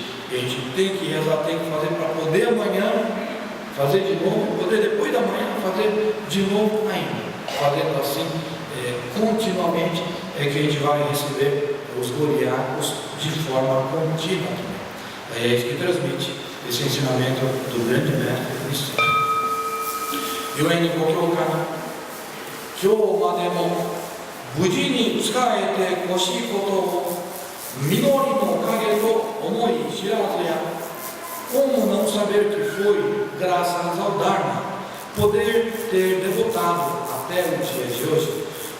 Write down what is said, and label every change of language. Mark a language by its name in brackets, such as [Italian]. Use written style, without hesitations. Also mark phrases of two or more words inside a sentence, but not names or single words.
[Portuguese] E a gente tem que rezar, tem que fazer para poder amanhã fazer de novo, poder depois da manhã fazer de novo ainda. Fazendo assim continuamente é que a gente vai receber os Goriacos de forma contínua. É isso que transmite esse ensinamento do grande mestre Cristo. Eu ainda vou colocar [Japanese] 今日までも 無事に 仕えて こし 事を 御法の 影と 思い知らずや. [Portuguese] Como não saber que foi graças ao Dharma poder ter devotado até o dia de hoje